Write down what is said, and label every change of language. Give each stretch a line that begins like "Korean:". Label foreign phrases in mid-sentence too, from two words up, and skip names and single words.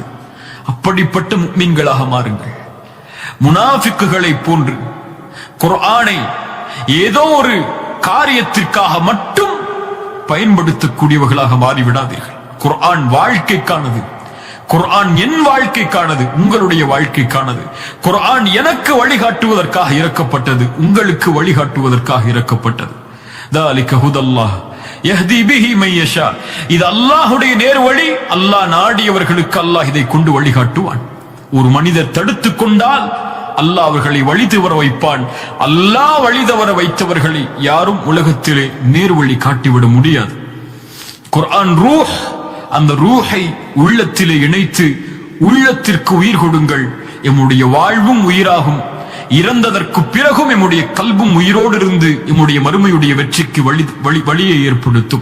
Tamil: அப்படிப்பட்ட முஃமின்களாக மாறுங்கள். முனாஃபிக்குகளை போன்று குர்ஆனை ஏதோ ஒரு காரியத்திற்காக மட்டும் பயன்படுத்தக்கூடியவர்களாக மாறிவிடாதீர்கள். குர்ஆன் வாழ்க்கைக்கானது. குர்ஆன் என் வாழ்க்கைக்கானது, உங்களுடைய வாழ்க்கைக்கானது. குர்ஆன் எனக்கு வழிகாட்டுவதற்காக இறக்கப்பட்டது, உங்களுக்கு வழிகாட்டுவதற்காக இறக்கப்பட்டது.
Arabic: ذَلِكَ هُدَى اللَّهِ يَهْدِي بِهِ مَن يَشَاءُ.
Tamil: இது அல்லாஹ்வுடைய நேர்வழி. அல்லாஹ் நாடியவர்களுக்கு அல்லாஹ் இதை கொண்டு வழிகாட்டுவான். ஒரு மனிதர் தடுத்துக் கொண்டால் அல்லாஹ் அவர்களை வழி தவற வைப்பான். அல்லாஹ் வழி தவற வைத்தவர்களை யாரும் உலகத்திலே நேர்வழி காட்டிவிட முடியாது. குர்ஆன் ரூஹ், அந்த ரூஹை உள்ளத்திலே இணைத்து உள்ளத்திற்கு உயிர் கொடுங்கள், எம்முடைய வாழ்வும் உயிராகும், இறந்ததற்கு பிறகும் எம்முடைய கல்பும் உயிரோடு இருந்து எம்முடைய மறுமையுடைய வெற்றிக்கு வழியை ஏற்படுத்தும்.